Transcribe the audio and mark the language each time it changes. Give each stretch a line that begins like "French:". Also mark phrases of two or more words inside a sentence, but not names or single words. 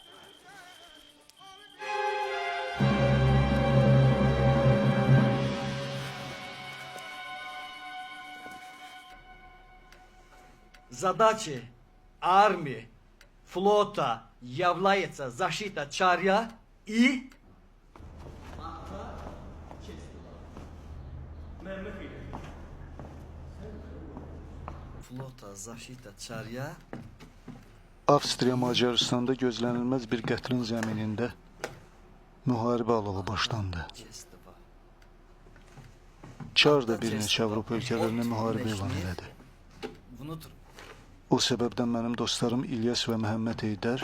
Russian: Задачи армии, флота является защита царя и... Флота защита царя...
Azerbaijani: Avstriya Macaristanda gözlənilməz bir qətlin zəminində müharibə alovu başlandı. Çar da bir neçə Avropa ölkələrinə müharibə elan elədi.
Russian: Внутрь.
Azerbaijani: O səbəbdən mənim dostlarım İlyas və Məhəmməd Heydər